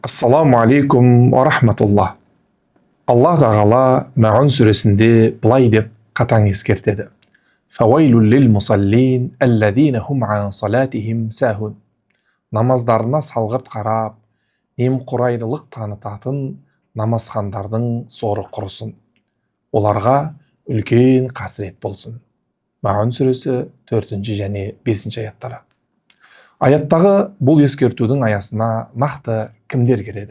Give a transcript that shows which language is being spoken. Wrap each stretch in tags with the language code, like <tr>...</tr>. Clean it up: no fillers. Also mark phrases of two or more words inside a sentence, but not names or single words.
<ar>السلام عليكم ورحمة الله.</ar> <kk>Аллах тағала Маун сүресінде былай деп қатаң ескертеді.</kk> <ar>فويل للمصلين الذين هم عن صلاتهم ساهون.</ar> <kk>Намаздарына салғырт қарап, немқұрайлылық танытатын намазхандардың соры құрысын. Оларға үлкен қасірет болсын. Маун сүресі 4 және 5 аяттары. Аяттағы бұл ескертудің аясына нақты кімдер кіреді?</kk>